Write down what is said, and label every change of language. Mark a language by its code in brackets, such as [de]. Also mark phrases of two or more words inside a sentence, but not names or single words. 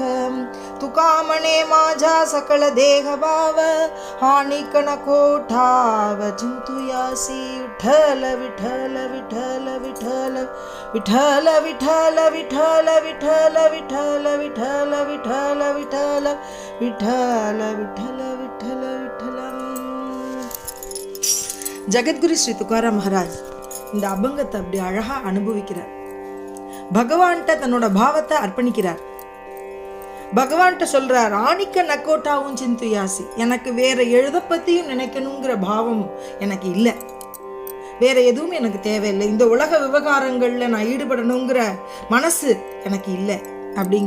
[mr] तुका म्हणे माझा सकळ देह भाव हानिक नको ठाव चिंतुयासी. विठ्ठल विठ्ठल विठ्ठल विठ्ठल विठ्ठल विठ्ठल विठ्ठल विठ्ठल विठ्ठल विठ्ठल विठ्ठल विठ्ठल विठ्ठल विठ्ठल विठ्ठल विठ्ठल. [ta] ஜகத்குரு ஸ்ரீ துக்காராம் மகாராஜ் இந்த அபங்கத்தை அப்படி அழகா அனுபவிக்கிறார். பகவான்கிட்ட தன்னோட பாவத்தை அர்ப்பணிக்கிறார். பகவான்கிட்ட சொல்றார், [mr] आणिक नको ठाव चिंतुयासी. [ta] எனக்கு வேற எழுத பத்தியும் நினைக்கணுங்கிற பாவம் எனக்கு இல்லை, வேற எதுவும் எனக்கு தேவையில்லை, இந்த உலக விவகாரங்கள்ல நான் ஈடுபடணுங்கிற மனசு எனக்கு இல்லை அப்படிங்கிற.